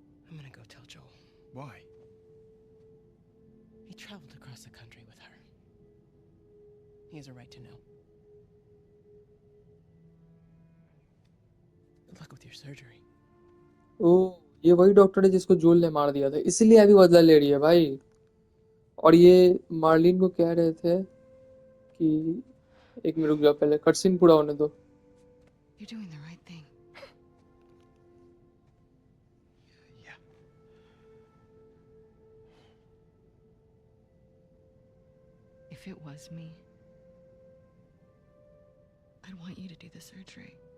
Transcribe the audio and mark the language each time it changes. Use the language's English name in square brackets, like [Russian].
[English] I'm gonna go tell Joel. Why? He traveled across the country with her. He has a right to know. Good luck with your surgery. [Hindi] ओ, ये वही doctor है जिसको जोल ने मार दिया था, इसीलिए अभी बदला ले रही है भाई। और ये मार्लिन को कह रहे थे कि एक मिनट रुक जाओ, पहले कटसीन पूरा होने दो। [English] You're doing the right thing. Yeah. If it was me, I'd want you to do the surgery.